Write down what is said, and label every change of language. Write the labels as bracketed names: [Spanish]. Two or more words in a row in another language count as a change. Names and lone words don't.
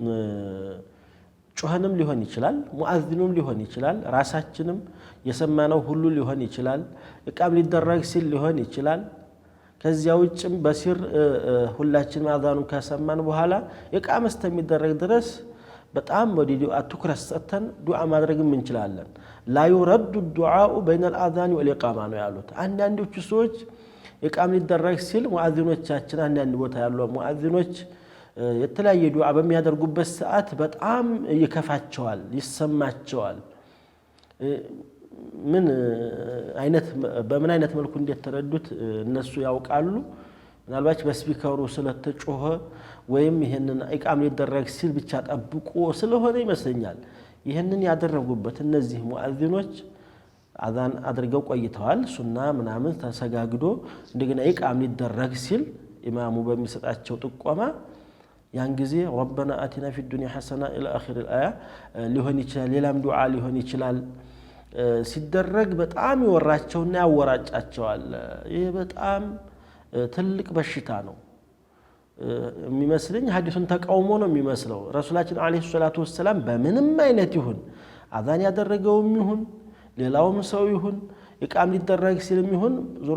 [Amharic] ጩኸንም ሊሆን ይችላል ሙአዚኑም ሊሆን ይችላል ራሳችንም የሰማነው ሁሉ ሊሆን ይችላል ኢቃም ሊደረግ ሲል ሊሆን ይችላል ከዚያ ውጭም በሲር ሁላችንም አዛኑን ከሰማን በኋላ ኢቃም እስከሚደረግ ድረስ በጣም ወዲ ዱዓ ትኩረት ሰጥተን ዱዓ ማድረግም እንችላለን [Arabic] لا يرد الدعاء بين الاذان والاقامه [Amharic] ነው ያሉት አንዳንዶቹ ሰዎች ኢቃም ሊደረግ ሲል ሙአዚኖቻችን አንዳንድ ቦታ ያሉ ሙአዚኖች የተለያየ ዱዓ በሚያደርጉበት ሰዓት በጣም ይከፋቸዋል ይሰማቸዋል በምን አይነት መልኩ እንደተረዱት እነሱ ያውቃሉ ምናልባት በስፒከሩ ስለተጮኸ ወይም ይሄንን ኢቃም ሊደረግ ሲል ብቻ ጠብቆ ስለሆነ ይመስለኛል ይሄንን ያደረጉበት እነዚህ ሙአዚኖች አዛን አድርገው ቆይተዋል ሱና ምናምን ተሰጋግዶ እንደገና ኢቃም ሊደረግ ሲል ኢማሙ በሚሰጣቸው ጥቆማ ያን ጊዜ [Arabic] ربنا آتنا في الدنيا حسنة إلى آخر الآية [Amharic] ሊሆን ይችላል ሌላም ዱዓ ሊሆን ይችላል ሲደረግ በጣም ይወራቸውና ያወራጫቸዋል ይሄ በጣም ትልቅ በሽታ ነው የሚመስለኝ ሐዲሱን ተቃውሞ ነው የሚመስለው ረሱላችን [Arabic] عليه الصلاة والسلام [Amharic] በምንም አይነት ይሁን አዛን ያደረገውም ይሁን ሌላውም ሰው ይሁን ኢቃም ሊደረግ ሲልም ይሁን ዞሮ